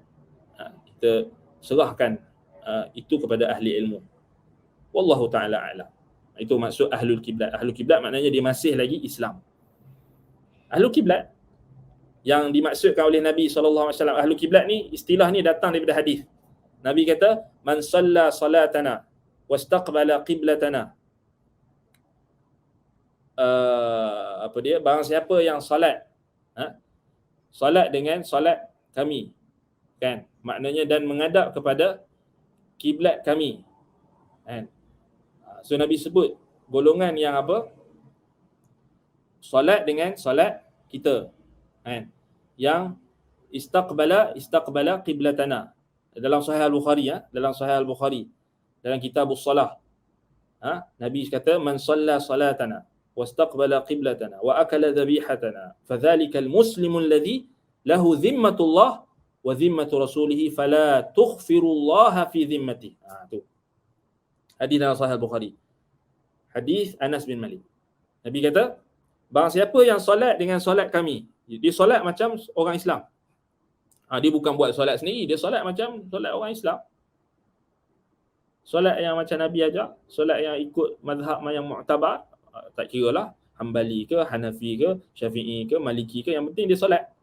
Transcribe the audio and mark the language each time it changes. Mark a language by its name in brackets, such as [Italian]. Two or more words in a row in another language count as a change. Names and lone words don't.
[Malay] Kita serahkan itu kepada ahli ilmu. [Arabic] والله تعالى أعلم. [Malay] Itu maksud ahlul kiblat. Ahlul kiblat maknanya dia masih lagi Islam. Ahlul kiblat yang dimaksudkan oleh Nabi SAW, ahlul kiblat ni, istilah ni datang daripada hadis. Nabi kata, [Arabic] من صلى صلاتنا واستقبل قبلتنا, [Malay] barang siapa yang salat dengan salat kami, kan, maknanya dan menghadap kepada kiblat kami, kan. So Nabi sebut golongan yang salat dengan salat kita, kan, yang [Arabic] استقبل قبلتنا. [Malay] Dalam Sahih Al-Bukhari, dalam Kitabus Salah, Nabi kata, [Arabic] من صلى صلاتنا واستقبل قبلتنا وأكل ذبيحتنا فذلك المسلم الذي له ذمة الله وذمة رسوله فلا تخفروا الله في ذمته. [Malay] Tu hadis dalam Sahih Al-Bukhari, hadis Anas bin Malik. Nabi kata, barang siapa yang solat dengan solat kami, dia solat macam orang Islam. Dia bukan buat solat sendiri, dia solat macam solat orang Islam. Solat yang macam Nabi ajar, solat yang ikut mazhab yang mu'tabar, tak kira lah Hanbali ke, Hanafi ke, Syafi'i ke, Maliki ke, yang penting dia solat.